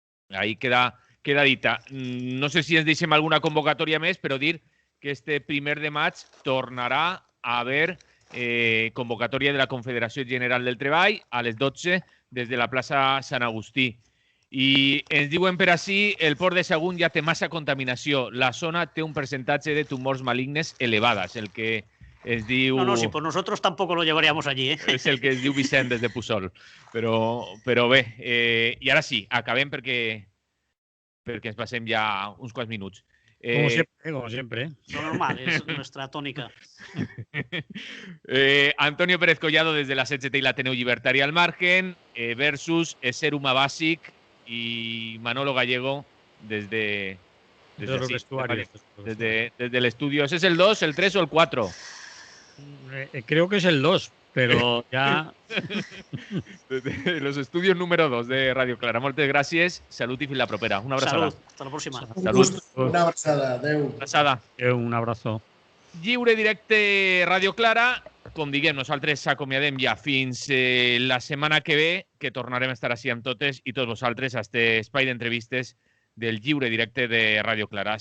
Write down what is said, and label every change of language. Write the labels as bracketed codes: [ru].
[ca] Ahí queda dita. No sé si ens deixem alguna convocatòria més, però dir que este 1 de maig tornarà a haver convocatòria de la Confederació General del Treball a les 12 des de la plaça Sant Agustí. I ens diuen per així, el Port de Sagunt ja té massa contaminació. La zona té un percentatge de tumors malignes elevades, el que es diu... [es] No, si por nosotros tampoco lo llevaríamos allí, ¿eh? [ca] És el que es diu Vicent des de Puçol. Però bé, i ara sí, acabem perquè ens passem ja uns quants minuts. [es] Como siempre. Lo normal, es nuestra tónica. Antonio Pérez Collado desde la SECT y la Ateneu Llibertari al margen, versus Ser Humà Bàsic y Manolo Gallego desde los vestuarios. Desde el estudio. ¿Ese es el 2, el 3 o el 4? Creo que es el 2, pero ya... Desde los estudios número 2 de Radio Clara. [ca] Moltes gràcies, salut i fins la propera. Una abraçada. [es] Salut, hasta la próxima. [ca] Salut. Una abraçada, adeu. Abraçada. [es] Un abrazo. [ca] Lliure directe Radio Clara. Com diguem, nosaltres s'acomiadem ja fins la setmana que ve, que tornarem a estar així amb totes i tots vosaltres a este espai d'entrevistes del Lliure directe de Radio Clara.